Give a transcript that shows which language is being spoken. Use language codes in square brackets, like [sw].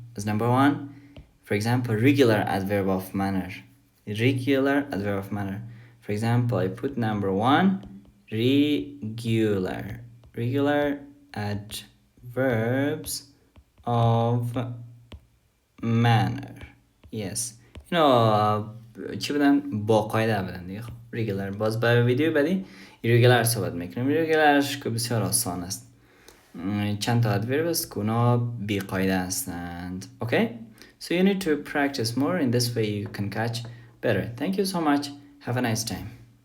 [en] For example, regular adverb of manner. Regular adverb of manner. For example, I put number one, regular adverbs of manner. Yes, you know [fa] چی بدن؟ با قاعده بدن دیگه. [en] regular. [fa] باز برای ویدیو بعدی irregular صحبت میکنیم. irregularش که بسیار آسان است. چند تا adverb است که اونا بی قاعده هستند. [en] Okay, so you need to practice more. In this way you can catch better. Thank you so much. Have a nice time.